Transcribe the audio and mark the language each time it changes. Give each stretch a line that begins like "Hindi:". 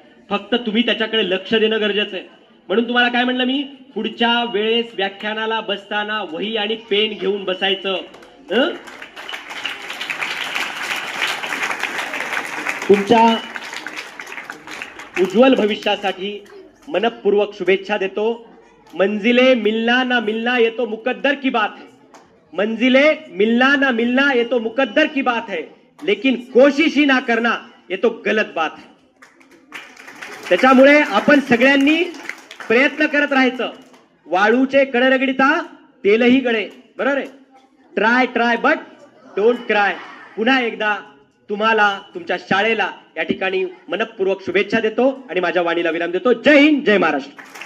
Marathi: फक्त तुम्ही त्याच्याकडे लक्ष देणं गरजेचं आहे. म्हणून तुम्हाला काय म्हणलं मी, पुढच्या वेळेस व्याख्यानाला बसताना वही आणि पेन घेऊन बसायचं. तुमच्या उज्ज्वल भविष्यासाठी मनपूर्वक शुभेच्छा देतो.
Hindi: मंजिले मिलना ना मिलना ये तो मुकद्दर की बात है. मंजिले मिलना ना मिलना ये तो मुकद्दर की बात है, लेकिन कोशिश ही ना करना ये तो गलत बात है.
Marathi: त्याच्यामुळे आपण सगळ्यांनी प्रयत्न करत राहायचं. वाळूचे कण रगडिता तेलही गळे, बरोबर आहे.
English: Try try but don't cry.
Marathi: पुन्हा एकदा तुम्हाला तुमच्या शाळेला या ठिकाणी मनपूर्वक शुभेच्छा देतो आणि माझ्या वाणीला विराम देतो. जय हिंद, जय महाराष्ट्र.